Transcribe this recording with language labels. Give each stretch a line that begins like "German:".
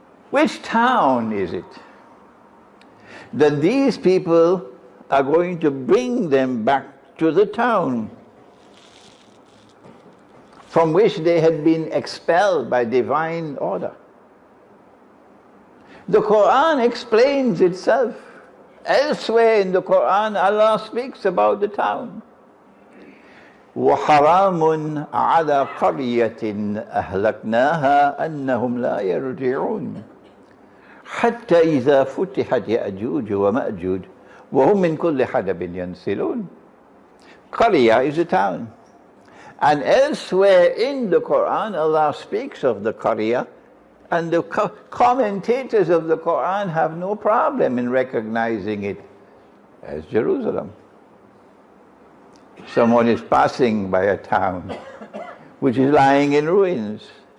English: Which town is it that these people are going to bring them back to the town from which they had been expelled by divine order? The Quran explains itself. Elsewhere in the Quran, Allah speaks about the town.
Arabic: وَحَرَامٌ عَلَى قَرْيَةٍ أَهْلَكْنَاهَا أَنَّهُمْ لَا يَرْجِعُونَ حتى إذا فتحت يأجوج ومأجوج وهم من كل حدب ينسلون.
English: Qarya is a town. And elsewhere in the Quran, Allah speaks of the Qarya, and the commentators of the Quran have no problem in recognizing it as Jerusalem. Someone is passing by a town which is lying in ruins.